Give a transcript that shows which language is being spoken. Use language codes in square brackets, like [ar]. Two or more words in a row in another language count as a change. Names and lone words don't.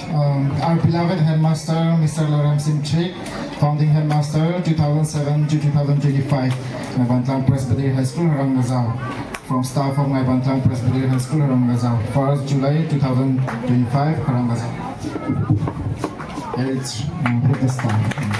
[en] Our beloved headmaster, Mr. Lalrim Simchik, founding headmaster 2007 to 2025, Ngai Ban Tlang Presbyterian High School, Harang Gazao. From staff of Ngai Ban Tlang Presbyterian High School, Harang Gazao. 1st July 2025, Harang Gazao. It's Protestant.